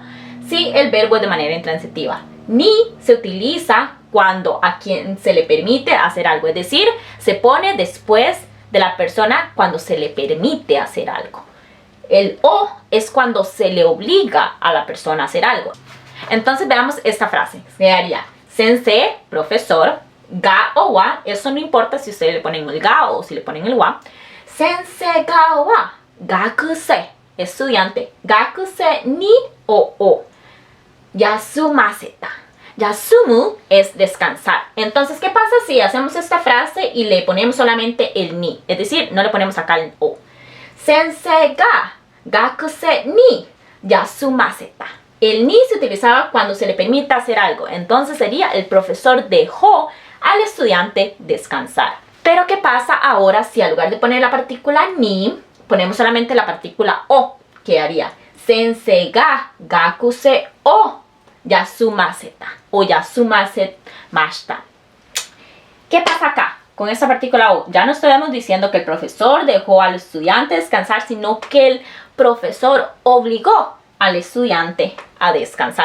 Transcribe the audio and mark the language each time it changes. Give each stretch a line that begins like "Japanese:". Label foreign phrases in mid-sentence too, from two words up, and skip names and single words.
Spanish: Si el verbo es de manera intransitiva. Ni se utiliza cuando a quien se le permite hacer algo, es decir, se pone después de la persona cuando se le permite hacer algo. El o es cuando se le obliga a la persona a hacer algo. Entonces veamos esta frase. Se haría sensei, profesor, ga o wa. Eso no importa si ustedes le ponen el ga o si le ponen el wa.
Japanese: 先生がは学生,
Spanish: estudiante.
Japanese: 学生にを。休ませた.
Spanish: Yasumu es descansar. Entonces, ¿qué pasa si hacemos esta frase y le ponemos solamente el ni? Es decir, no le ponemos acá el o.
Japanese: 先生が学生に休ませた.
Spanish: El ni se utilizaba cuando se le permite hacer algo. Entonces sería el profesor dejó al estudiante descansar. Pero ¿qué pasa ahora si en lugar de poner la partícula ni, ponemos solamente la partícula o? ¿Qué haría?
Japanese: 先生が学生を休ませた o yasumasemashita.
Spanish: ¿Qué pasa acá con esta partícula o? Ya no estamos diciendo que el profesor dejó al estudiante descansar, sino que el profesor obligó al estudiante a descansar.